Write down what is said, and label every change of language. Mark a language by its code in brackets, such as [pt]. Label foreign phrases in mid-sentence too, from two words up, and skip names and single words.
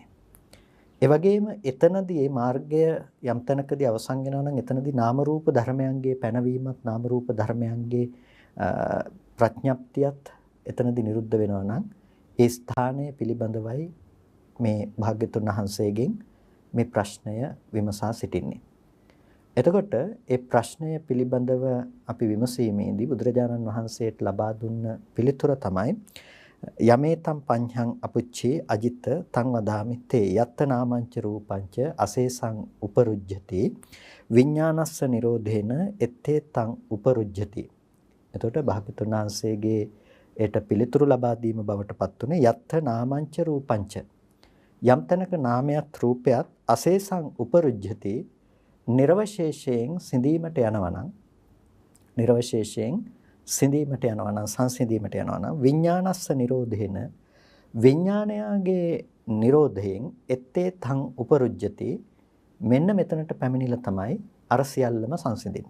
[si] ඒ වගේම එතනදී මේ මාර්ගය යම් තැනකදී අවසන් වෙනවා නම් එතනදී නාම රූප ධර්මයන්ගේ පැනවීමත් නාම රූප ධර්මයන්ගේ ප්‍රඥප්තියත් එතනදී නිරුද්ධ වෙනවා නම් ඒ ස්ථානය පිළිබඳවයි මේ භාග්‍යතුන් වහන්සේගෙන් මේ ප්‍රශ්නය විමසා සිටින්නේ. එතකොට ඒ ප්‍රශ්නය පිළිබඳව අපි විමසීමේදී බුදුරජාණන් වහන්සේට ලබා දුන්න පිළිතුර තමයි [pi] යමේතම් පඤ්ඤං අපුච්චේ අජිත තං වදාමි තේ යත්ත නාමංච රූපංච අසේසං උපරුජ්ජති විඥානස්ස නිරෝධේන එත්තේ තං උපරුජ්ජති. [si] එතකොට භාග්‍යතුන් වහන්සේගේ ඒට පිළිතුරු ලබා දීම බවට පත් උනේ [pi] යත්ත නාමංච රූපංච [si] යම් තැනක නාමයත් රූපයත් [pi] අසේසං උපරුජ්ජති [si] නිර්වශේෂයෙන් සිඳීමට යනවා නම් නිර්වශේෂයෙන් සිඳීමට යනවා නම් සංසිඳීමට යනවා නම් [pi] විඥානස්ස නිරෝධේන [si] විඥානයාගේ නිරෝධයෙන් [pi] එත්තේ තං උපරුජ්ජති [si] මෙන්න මෙතනට පැමිණිලා තමයි අර සියල්ලම සංසිඳෙන්නේ.